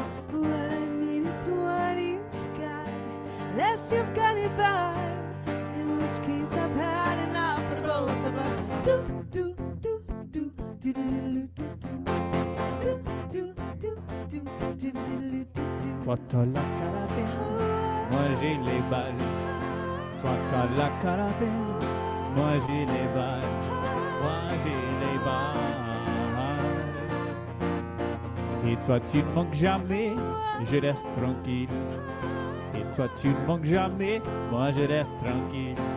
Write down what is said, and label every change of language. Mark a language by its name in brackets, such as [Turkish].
[English] What I need is what you've got, unless you've got it bad, in which case I've had enough for the both of us. Do do do do do do do do do do do do do do do. [French] Toi t'as la carabine, moi j'ai les balles. Toi t'as la carabine, moi j'ai les balles. Moi j'ai les balles. Et toi tu ne manques jamais, je reste tranquille. Et toi tu ne manques jamais, moi je reste tranquille.